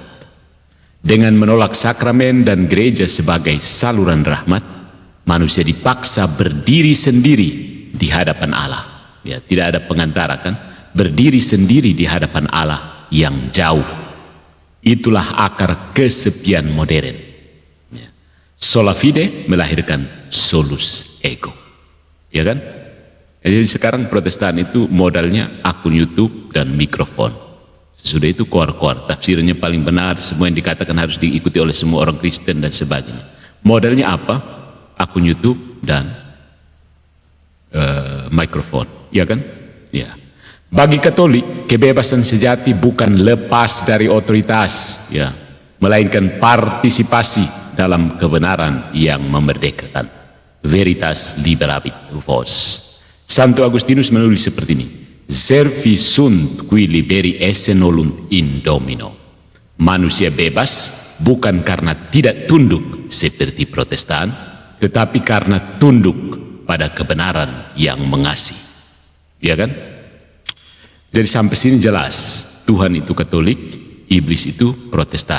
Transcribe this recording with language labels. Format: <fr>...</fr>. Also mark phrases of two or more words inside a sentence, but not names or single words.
<id>Dengan menolak sakramen dan gereja sebagai saluran rahmat, manusia dipaksa berdiri sendiri di hadapan Allah. Ya, tidak ada pengantara kan? Berdiri sendiri di hadapan Allah yang jauh. Itulah akar kesepian modern. Ya.</id> <la>Sola fide</la> <id>melahirkan</id> <la>solus ego.</la> <id>Ya kan? Jadi sekarang Protestan itu modalnya akun YouTube dan mikrofon. Sudah itu koar-koar, tafsirnya paling benar, semua yang dikatakan harus diikuti oleh semua orang Kristen dan sebagainya. Modalnya apa? akun YouTube dan mikrofon, ya kan? Ya. Bagi Katolik, kebebasan sejati bukan lepas dari otoritas, ya, melainkan partisipasi dalam kebenaran yang memerdekakan.</id> <la>Veritas liberabit vos.</la> <id>Santo Agustinus menulis seperti ini:</id> <la>Servi sunt qui liberi esse nolunt in domino.</la> <id>Manusia bebas bukan karena tidak tunduk seperti Protestan, tetapi karena tunduk pada kebenaran yang mengasihi. Ya kan? Jadi sampai sini jelas, Tuhan itu Katolik, iblis itu Protestan.</id>